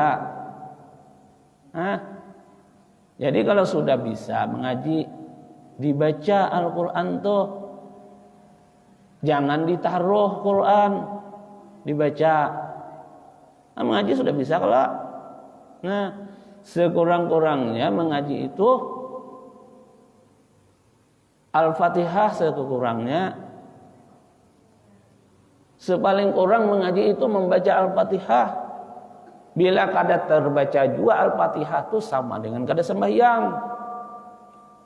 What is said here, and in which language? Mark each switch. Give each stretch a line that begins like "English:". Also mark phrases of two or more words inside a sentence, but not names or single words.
Indonesian: Nah, jadi kalau sudah bisa mengaji, dibaca Al-Quran tuh, jangan ditaruh Quran, dibaca. Nah, mengaji sudah bisa kalau. Nah, sekurang-kurangnya mengaji itu Al-Fatihah sekurang-kurangnya. Sepaling kurang mengaji itu membaca Al-Fatihah. Bila kada terbaca juga Al-Fatihah itu sama dengan kada sembahyang.